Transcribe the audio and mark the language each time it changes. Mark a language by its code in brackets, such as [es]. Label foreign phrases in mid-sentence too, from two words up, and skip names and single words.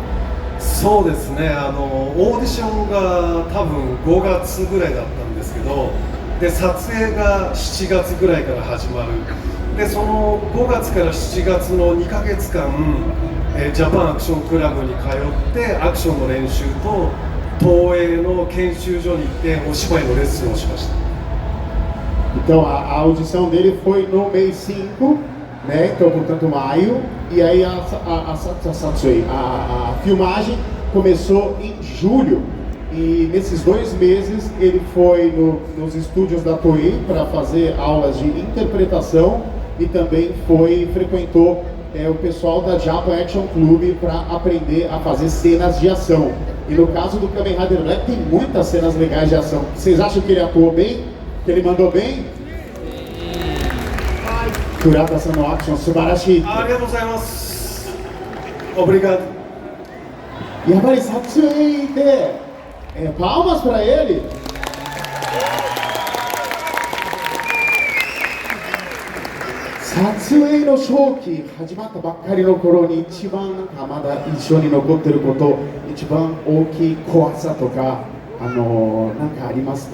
[ja] そうですね、オーディションが多分5月ぐらいだったんですけど、で撮影が7月ぐらいから始まる。でその5月から7月の2ヶ月間、ジャパンアクションクラブに通ってアクションの練習と東映の研修所に行ってお芝居のレッスンをしました。 [pt] Então a audição dele foi no mês 5, né? Então portanto maio, e aí a filmagem começou em julho. E nesses 2 meses ele foi nos estúdios da Toei para fazer aulas de interpretação e também frequentou o pessoal da Japan Action Club para aprender a fazer cenas de ação. E no caso do Kamen Rider Black tem muitas cenas legais de ação. Vocês acham que ele atuou bem? Que ele mandou bem? [ja] 倉田さんのアクション, subarashi. ありがとうございます。Obrigado. やっぱり撮影で [pt] palmas para ele. [ja] 撮影の初期始まったばっかりの頃に一番まだ印象に残っていること、一番大きい怖さとか何かありますか？